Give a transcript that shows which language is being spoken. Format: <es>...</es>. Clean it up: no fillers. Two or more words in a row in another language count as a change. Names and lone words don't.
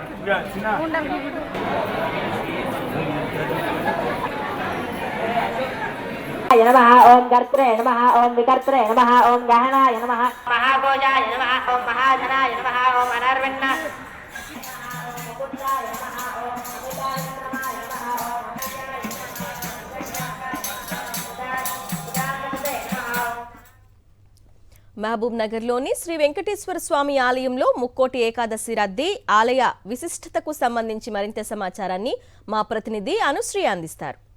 <sa>नमः ओम कर्त्रे नमः ओम विकर्त्रे नमः ओम गहनाय नमः महाभोजाय नमः ओम महाधनाय नमः ओम अनर्वण्ण</sa> <te>మహబూబ్ నగర్లోని శ్రీ వెంకటేశ్వర స్వామి ఆలయంలో ముక్కోటి ఏకాదశి రద్దీ, ఆలయ విశిష్టతకు సంబంధించి మరింత సమాచారాన్ని మా ప్రతినిధి అనుశ్రీ అందిస్తారు.</te>